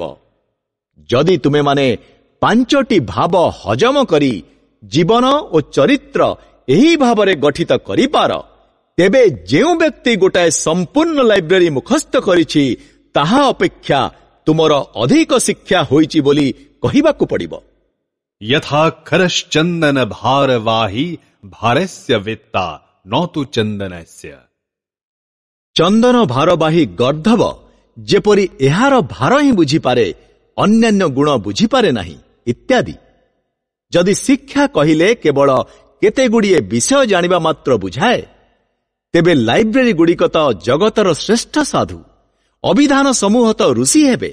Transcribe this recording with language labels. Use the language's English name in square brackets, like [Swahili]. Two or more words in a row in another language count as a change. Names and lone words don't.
[Odia] ଯଦି ତୁମେମାନେ 5ଟି ଭାବ ହଜମ କରି ଜୀବନ ଓ ଚରିତ୍ର ଏହି ଭାବରେ ଗଠିତ କରିପାର, ତେବେ ଯେଉଁ ବ୍ୟକ୍ତି ଗୋଟାଏ ସମ୍ପୂର୍ଣ୍ଣ ଲାଇବ୍ରେରୀ ମୁଖସ୍ଥ କରିଛି, ତାହା ଅପେକ୍ଷା ତୁମର ଅଧିକ ଶିକ୍ଷା ହୋଇଛି ବୋଲି କହିବାକୁ ପଡ଼ିବ। [Sanskrit] यथाक्षरश्चन्दन भारवाही भारस्य वेत्ता न तु चन्दनस्य। [Odia] ଚନ୍ଦନ ଭାରବାହୀ ଗର୍ଦ୍ଧବ ଯେପରି ଏହାର ଭାର ହିଁ ବୁଝିପାରେ, ଅନ୍ୟାନ୍ୟ ଗୁଣ ବୁଝିପାରେ ନାହିଁ ଇତ୍ୟାଦି। ଯଦି ଶିକ୍ଷା କହିଲେ କେବଳ କେତେଗୁଡ଼ିଏ ବିଷୟ ଜାଣିବା ମାତ୍ର ବୁଝାଏ, ତେବେ ଲାଇବ୍ରେରୀ ଗୁଡ଼ିକ ତ ଜଗତର ଶ୍ରେଷ୍ଠ ସାଧୁ, ଅଭିଧାନ ସମୂହ ତ ଋଷି ହେବେ।